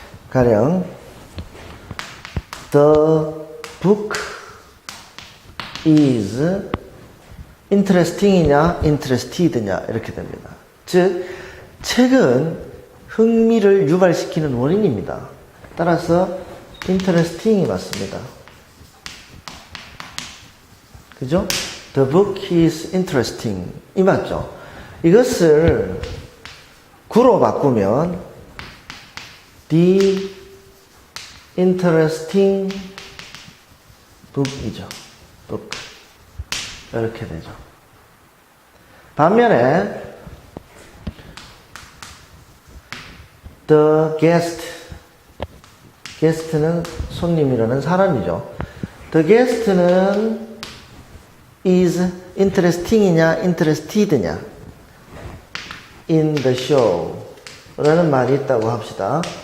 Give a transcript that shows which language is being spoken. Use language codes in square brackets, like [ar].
[en] 가령 The book is interesting이냐 interested냐 [ko] 이렇게 됩니다. 즉 책은 흥미를 유발시키는 원인입니다. 따라서 interesting이 맞습니다. 그죠? [en] The book is interesting [ko] 이 맞죠? 이것을 구로 바꾸면 [en] The interesting book [ko] 이죠. book 이렇게 되죠. 반면에 the guest는 손님이라는 사람이죠. [en] the guest는 is interesting이냐 interested냐 in the show [ko] 라는 말이 있다고 합시다.